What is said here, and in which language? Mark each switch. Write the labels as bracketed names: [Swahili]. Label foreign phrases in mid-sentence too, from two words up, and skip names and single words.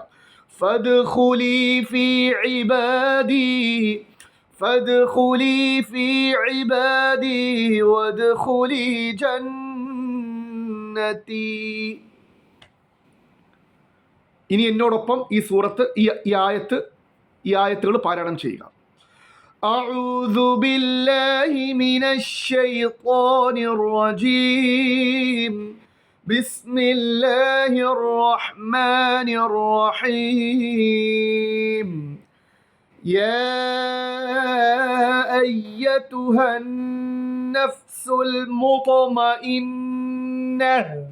[Arabic] فادخلي في عبادي وادخلي جنتي. [Malayalam] ഇനി എന്നോടൊപ്പം ഈ സൂറത്ത് ഈ ആയത്തുകൾ പാരായണം ചെയ്യുക. [Arabic] أعوذ بالله من الشيطان الرجيم بسم الله الرحمن الرحيم يا أيتها النفس المطمئنة